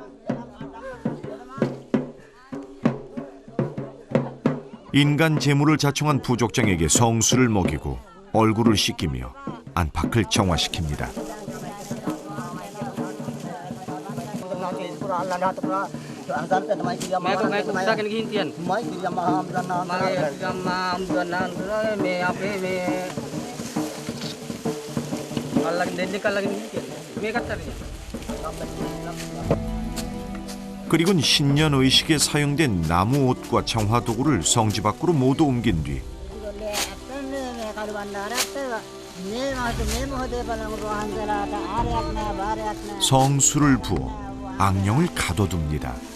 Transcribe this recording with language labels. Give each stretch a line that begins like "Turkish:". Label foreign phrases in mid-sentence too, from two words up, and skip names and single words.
Korean: 인간 재물을 자청한 부족장에게 성수를 먹이고 얼굴을 씻기며 안팎을 정화시킵니다.
Sinhala: මේක උස්සගෙන ගිහින් තියන්න මගේ ගම්මා හම්බුනන මේ අපේ මේ අල්ලගෙන දෙන්නෙක් අල්ලගෙන ගිහින් මේකත් හරියට
Korean: 그리곤 신년의식에 사용된 나무 옷과 정화도구를 성지 밖으로 모두 옮긴 뒤 성수를 부어 악령을 가둬둡니다.